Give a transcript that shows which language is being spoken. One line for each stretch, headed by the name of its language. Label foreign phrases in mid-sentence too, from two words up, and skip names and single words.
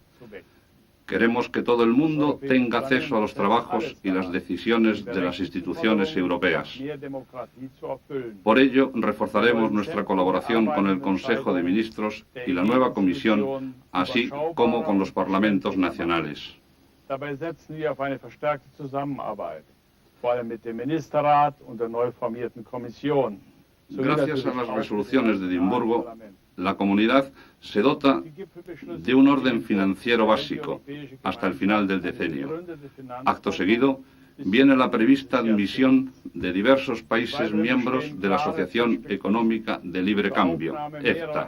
Spanish: Queremos que todo el mundo tenga acceso a los trabajos y las decisiones de las instituciones europeas. Por ello, reforzaremos nuestra colaboración con el Consejo de Ministros y la nueva Comisión, así como con los parlamentos nacionales.
German: Dabei setzen wir auf eine verstärkte Zusammenarbeit, vor allem mit dem Ministerrat und der neu formierten Kommission.
Spanish: Gracias a las resoluciones de Edimburgo, la comunidad se dota de un orden financiero básico hasta el final del decenio. Acto seguido, viene la prevista admisión de diversos países miembros de la Asociación Económica de Libre Cambio, EFTA.